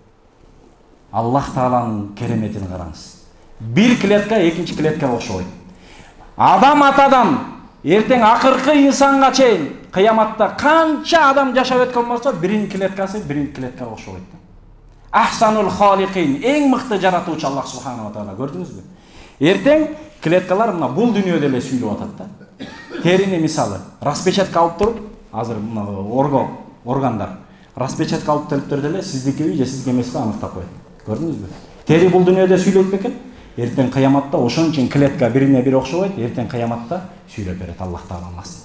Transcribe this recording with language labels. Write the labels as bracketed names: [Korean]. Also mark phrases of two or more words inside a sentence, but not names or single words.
[Kyrgyz] Аллах Тааланын кереметин караңыз. Бир клетка экинчи клеткага окшобойт. Адам атадан эртең акыркы инсанга чейин кыяматта канча адам жашап өткөн болсо, биринчи клеткасы биринчи клеткага окшобойт. [Arabic] أحسن الخالقين, [Kyrgyz] эң мыкты жаратуучу Аллах субханаху ва таала, көрдүңүзбү? Эртең клеткалар мына бул дүйнөдө эле сүйлөп атат да. Терини мисалы, распечатка алып туруп, азыр мына органдар распечатка алып келиптер деле сиздикиби же сиздики эмеспи аныктап коет. Көрдүңүзбү? Тери бул дүйнөдө сүйлөйт бекен? Эртең кыяматта ошон үчүн клетка бирине бири окшобойт, эртең кыяматта сүйлөп берет Аллах Тааланын астында.